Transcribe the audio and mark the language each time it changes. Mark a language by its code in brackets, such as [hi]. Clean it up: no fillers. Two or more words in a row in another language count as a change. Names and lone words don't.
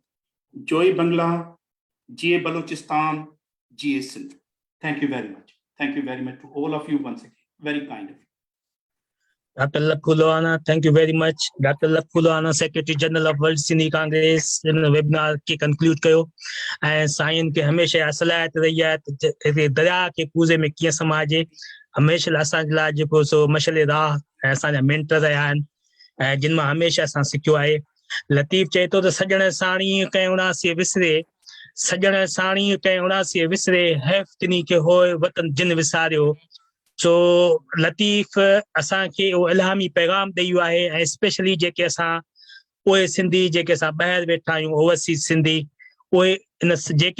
[bn] জয় বাংলা, [en] GA Balochistan, GA Sindh. Thank you very much. Thank you very much to all of you once again. Very kind of you. Dr. Lakhuloana, thank you very much. Dr. [sd] Lakhuloana, [en] Secretary General of World Sindhi Congress, in the webinar [sd] के conclude कयो ऐं साईं के हमेशा असलायत रही है त दरिया के कूज़े में कीअं समाजे हमेशा असांजे लाइ जेको सो मशले राह ऐं असांजा मेंटर रहिया आहिनि ऐं जिन मां हमेशा असां सिखियो आहे लतीफ़ चए थो त सजण साणी कंहिं उणासीअ विसरे सजण साणी कंहिं उणासीअ विसरे हैफ़ तिनी खे होए वतन जिन विसारियो सो लतीफ़ असांखे उहो इल्हामी पैगाम ॾेई वियो आहे ऐं स्पेशली जेके असां उहे सिंधी जेके असां ॿाहिरि वेठा आहियूं ओवरसीज़ सिंधी उहे इन जेके